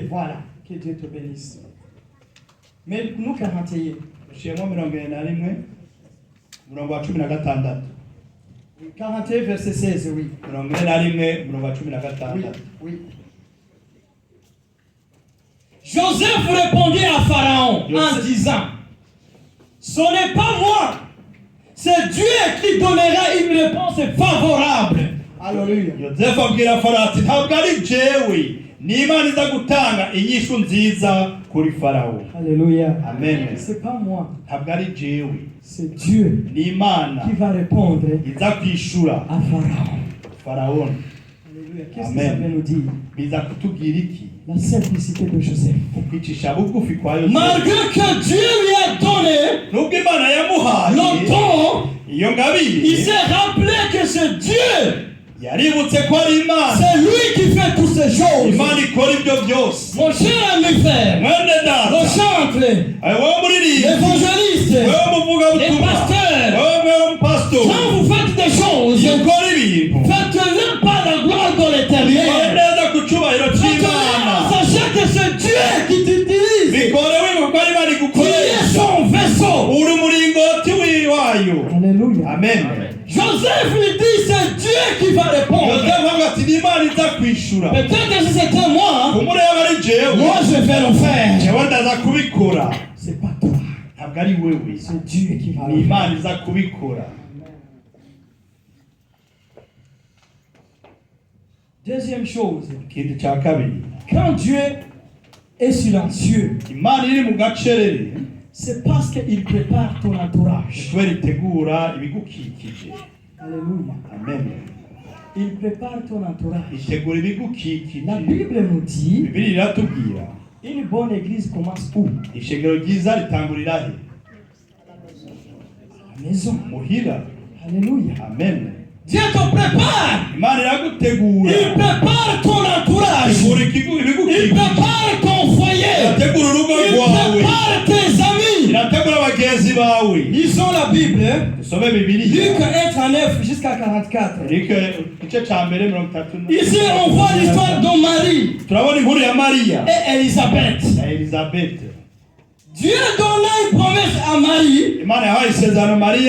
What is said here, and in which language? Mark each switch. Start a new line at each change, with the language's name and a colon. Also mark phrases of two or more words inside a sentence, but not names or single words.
French: Voilà, que Dieu te bénisse. Mais nous 41.
Rundi: Ushiyemo 41, umurongo wa 16.
French: Oui, 41 verset 16, oui.
Rundi: 41, umurongo wa 16.
French: Oui, oui. Joseph répondit à Pharaon en disant, ce n'est pas moi, c'est Dieu qui donnera une réponse favorable. Alléluia.
Rundi: Yozefu abwira Farawo ati ntabwo ari jewe, ni Imana iza gutanga inyishu nziza kuri Farawo. Alléluia. Amen.
French: C'est pas moi,
Rundi: Ntabwo ari jewe,
French: c'est Dieu
Rundi: ni Imana
French: qui va répondre
Rundi: iza kwishura
French: à Pharaon.
Rundi: Farawo.
French: Alléluia. Qu'est-ce que Amen. ça veut nous dire?
Rundi: Biza kutubwira iki?
French: La simplicité de Joseph.
Rundi: Ukwicisha bugufi kwa Yozefu.
French: Malgré que Dieu lui a donné
Rundi: Nubwo Imana
French: le
Rundi: yamuhaye
French: don,
Rundi: iyo
French: il
Rundi: ngabire,
French: s'est rappelé que c'est Dieu
Rundi: yaributse ko ari Imana.
French: C'est lui qui fait toutes ces choses.
Rundi: Imana ikora ibyo byose.
French: Mon cher ami frère,
Rundi: Mwene
French: le
Rundi: data,
French: chantre,
Rundi: wowe muririmbyi,
French: l'évangéliste,
Rundi: wowe
French: les
Rundi: muvugabutumwa,
French: pasteurs,
Rundi: wowe mupastori,
French: quand vous faites des choses,
Rundi: ukora ibintu
French: faites-le par la gloire de
Rundi: bikore
French: l'éternel.
Rundi: neza ku cyubahiro
French: Faites-le
Rundi: cy'Imana.
French: en sachant que c'est Dieu qui t'utilise,
Rundi: Bikore wibuka ko ari Imana
French: qui est
Rundi: igukoresha.
French: son vaisseau.
Rundi: Uri umuringoti wayo. Alléluia. Amen.
French: Joseph lui dit, c'est Dieu qui va répondre.
Rundi: Yosefu avuga ati ni Imana iza kwishura.
French: Peut-être que si c'était moi,
Rundi: Kumureba ari jewe,
French: moi je vais le faire.
Rundi: jewe ndaza kubikora.
French: C'est pas toi,
Rundi: Ntabwo ari wewe,
French: c'est Dieu qui va
Rundi: ni
French: le faire.
Rundi: Imana iza kubikora.
French: Deuxième chose,
Rundi: Ikindi cya kabiri,
French: quand Dieu est silencieux,
Rundi: Imana iri mu gacerere,
French: c'est parce qu'il prépare ton entourage.
Rundi: kubera itegura ibigukikije. Alléluia. Amen.
French: Il prépare ton entourage.
Rundi: Itegura ibigukikije.
French: La Bible nous dit,
Rundi: Bibiliya iratubwira,
French: une bonne église commence où?
Rundi: ishengero ryiza ritangurira he?
French: À la maison.
Rundi: Muhira. Alléluia. Amen.
French: Dieu te prépare.
Rundi: Imana iragutegura.
French: Il prépare ton entourage.
Rundi: Itegura
French: Il
Rundi: ibigukikije.
French: prépare ton foyer.
Rundi: Irategura urugo
French: Il
Rundi: rwawe.
French: prépare tes amis.
Rundi: Irategura bagenzi bawe.
French: Lisons la Bible.
Rundi: Dusome Bibiliya.
French: Luc 1:39 jusqu'à 44.
Rundi: Erike igice cya mbere 33.
French: Ici, on voit l'histoire de Marie
Rundi: Turabona inkuru ya Mariya
French: et Élisabeth.
Rundi: na Elizabeth.
French: Dieu donna une promesse à Marie
Rundi: Imana yahaye isezerano Mariya